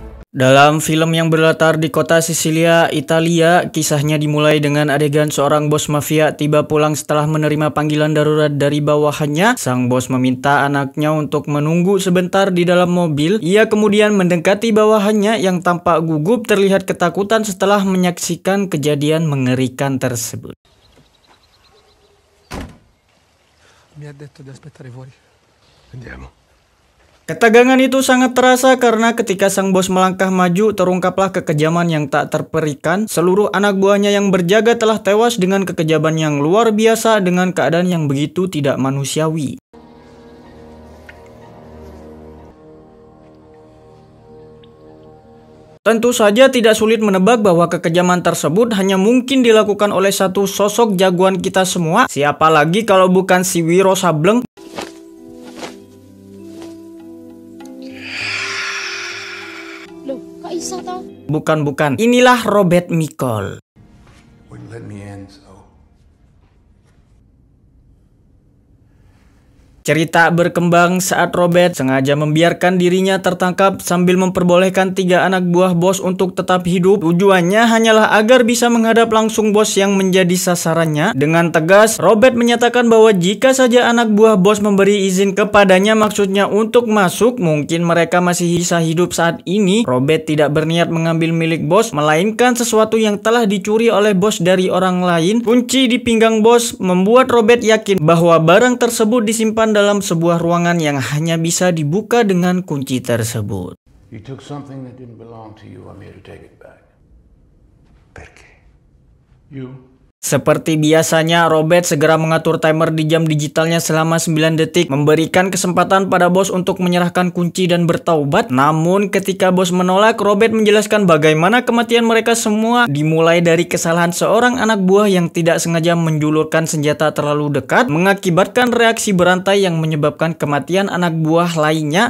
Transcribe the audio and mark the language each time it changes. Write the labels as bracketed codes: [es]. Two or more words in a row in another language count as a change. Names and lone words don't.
[id] Dalam film yang berlatar di kota Sisilia, Italia, kisahnya dimulai dengan adegan seorang bos mafia tiba pulang setelah menerima panggilan darurat dari bawahannya. Sang bos meminta anaknya untuk menunggu sebentar di dalam mobil. Ia kemudian mendekati bawahannya yang tampak gugup terlihat ketakutan setelah menyaksikan kejadian mengerikan tersebut. [it] Mi ha detto di aspettare fuori. Andiamo. [id] Ketegangan itu sangat terasa karena ketika sang bos melangkah maju, terungkaplah kekejaman yang tak terperikan. Seluruh anak buahnya yang berjaga telah tewas dengan kekejaman yang luar biasa dengan keadaan yang begitu tidak manusiawi. Tentu saja tidak sulit menebak bahwa kekejaman tersebut hanya mungkin dilakukan oleh satu sosok jagoan kita semua. Siapa lagi kalau bukan si Wiro Sableng? Bukan. Inilah Robert Michael. [en] Wouldn't let me in, so. [id] Cerita berkembang saat Robert sengaja membiarkan dirinya tertangkap sambil memperbolehkan 3 anak buah bos untuk tetap hidup. Tujuannya hanyalah agar bisa menghadap langsung bos yang menjadi sasarannya. Dengan tegas, Robert menyatakan bahwa jika saja anak buah bos memberi izin kepadanya, maksudnya untuk masuk, mungkin mereka masih bisa hidup saat ini. Robert tidak berniat mengambil milik bos, melainkan sesuatu yang telah dicuri oleh bos dari orang lain. Kunci di pinggang bos membuat Robert yakin bahwa barang tersebut disimpan dalam sebuah ruangan yang hanya bisa dibuka dengan kunci tersebut. [en] You took something that didn't belong to you. I'm here to take it back. Perché? You. [id] Seperti biasanya, Robert segera mengatur timer di jam digitalnya selama 9 detik, memberikan kesempatan pada bos untuk menyerahkan kunci dan bertaubat. Namun ketika bos menolak, Robert menjelaskan bagaimana kematian mereka semua dimulai dari kesalahan seorang anak buah yang tidak sengaja menjulurkan senjata terlalu dekat, mengakibatkan reaksi berantai yang menyebabkan kematian anak buah lainnya.